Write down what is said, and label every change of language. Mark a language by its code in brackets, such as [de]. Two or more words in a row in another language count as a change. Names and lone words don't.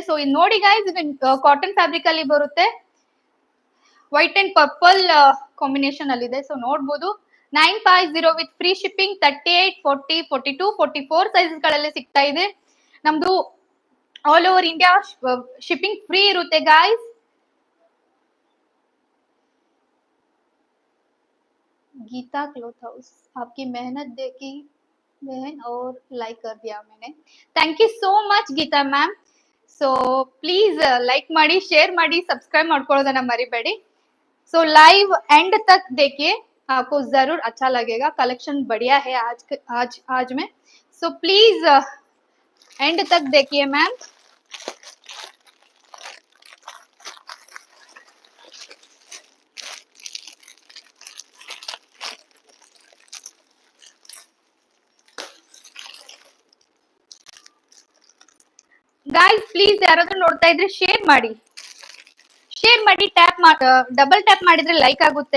[kn] ಸೊ ಇದು ನೋಡಿ ಗೈಸ್, ಇದು [en] cotton fabric [kn] ಅಲ್ಲಿ ಬರುತ್ತೆ, [en] white and purple combination [kn] ಅಲ್ಲಿ ಇದೆ. ಸೊ ನೋಡ್ಬೋದು, 950 [en] with free shipping. [kn] 38, 40, 42, 44 ಸೈಜಸ್ ಗಳಲ್ಲಿ ಸಿಗ್ತಾ ಇದೆ. ನಮ್ದು [en] all over India shipping free [kn] ಇರುತ್ತೆ ಗಾಯ್ಸ್. [hi] गीता क्लॉथ हाउस, आपकी मेहनत देखी बहन और लाइक कर दिया मैंने. [en] thank you so much [hi] गीता मैम. [en] so please like [kn] ಮಾಡಿ, ಶೇರ್ ಮಾಡಿ, ಸಬ್ಸ್ಕ್ರೈಬ್ ಮಾಡ್ಕೊಳ್ಳೋದನ್ನ ಮರಿಬೇಡಿ. [hi] ಸೊ लाइव एंड तक देखिए, आपको जरूर अच्छा लगेगा. कलेक्शन बढ़िया है आज में. [en] so please [hi] एंड तक देखिए मैम. [en] guys please [kn] ಯಾರಾದ್ರೂ ನೋಡ್ತಾ ಇದ್ರೆ ಶೇರ್ ಮಾಡಿ, [en] tap double tap [kn] ಮಾಡಿದ್ರೆ ಲೈಕ್ ಆಗುತ್ತೆ.